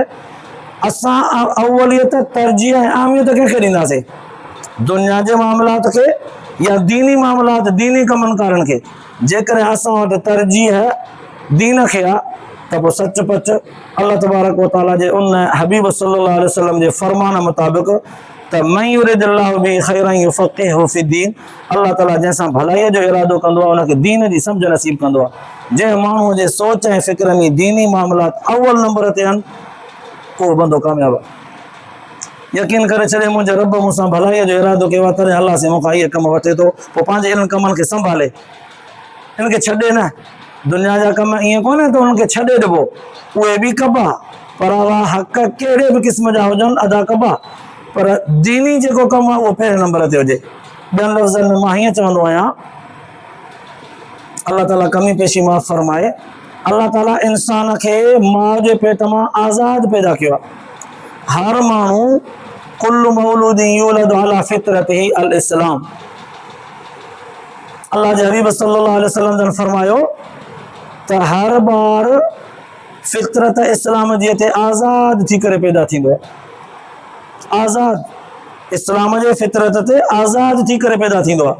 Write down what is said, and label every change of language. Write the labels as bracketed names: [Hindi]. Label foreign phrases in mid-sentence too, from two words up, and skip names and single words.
[Sindhi] असां अवलियत तरजीह ऐं अहमियत कंहिंखे ॾींदासीं? दुनिया जे मामलात खे या दीनी मामलात, दीनी कमनि कारनि खे? जेकॾहिं असां वटि तरजीह दीन खे आहे त पोइ सच पच अल्लाह [Arabic] تبارك وتعالى [Sindhi] जे उन हबीब [Arabic] صلى الله عليه وسلم [Sindhi] जे फरमान मुताबिक़ त [Arabic] من يرد الله به خيرا يفقهه في الدين, [Sindhi] अल्लाह ताला जंहिंसां भलाईअ जो इरादो कंदो आहे उनखे दीन जी सम्झ नसीब कंदो आहे। जंहिं माण्हूअ जे सोच ऐं फ़िक्र में दीनी मामलात अव्वल नंबर ते आहिनि, उहो बंदो कामयाबु आहे। यकीन करे छॾे मुंहिंजे रब मूंसां भलाईअ जो इरादो कयो आहे, तॾहिं अलाह से मूंखां इहे कम वठे थो, पोइ पंहिंजे इन्हनि कमनि खे संभाले, इनखे छॾे न। दुनिया जा कम ईअं कोन्हे त उन्हनि खे छॾे ॾिबो, उहे बि कबा, पर उहा हक़ कहिड़े बि क़िस्म जा हुजनि अदा कबा, पर दीनी जेको कमु आहे उहो पहिरें नंबर ते हुजे। ॿियनि लफ़्ज़नि में मां हीअं चवंदो आहियां, अल्लाह ताला कमी पेशी माफ़ फरमाए, अल्लाह ताला इंसान खे माउ जे पेट मां आज़ाद पैदा कयो आहे। हर माण्हू [Arabic] كل مولود يولد على فطرته الإسلام, [Sindhi] अल्लाह जे हबीब [Arabic] صلى الله عليه وسلم [Sindhi] जन फरमायो त हर बार फितरत इस्लाम जी ते आज़ाद थी करे पैदा थींदो आहे। आज़ाद इस्लाम जे फितरत ते आज़ाद थी करे पैदा थींदो आहे।